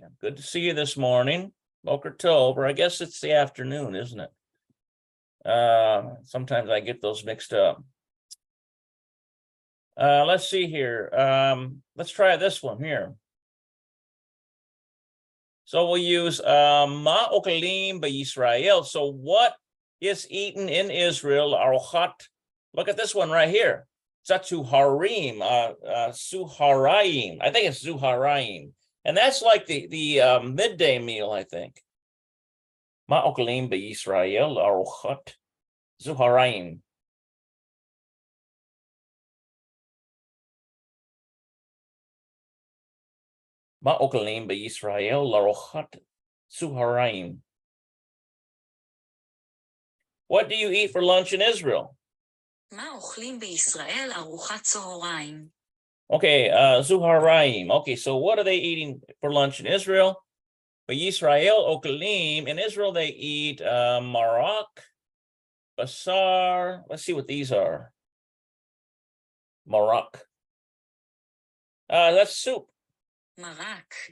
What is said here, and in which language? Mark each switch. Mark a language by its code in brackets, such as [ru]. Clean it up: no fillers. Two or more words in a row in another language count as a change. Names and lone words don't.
[en] Good to see you this morning. [he] בוקר טוב, [en] or I guess it's the afternoon, isn't it? Sometimes I get those mixed up. Let's see here. Let's try this one here. So we'll use [he] מה אוכלים בישראל. [en] So what is eaten in Israel? Arochat. Look at this one right here. Suharaim. I think it's Zuharaim. And that's like the midday meal, I think. [he] מה אוכלים בישראל ארוחת צהריים. מה אוכלים בישראל ארוחת צהריים. [en] What do you eat for lunch in Israel? [he] מה אוכלים בישראל ארוחת צהריים? [en] Okay, Zuharaim. Okay, so what are they eating for lunch in Israel? But [he] ישראל אוכלים, [en] in Israel they eat [he] מרק, בשר. [en] Let's see what these are. Marak. That's soup. מרק.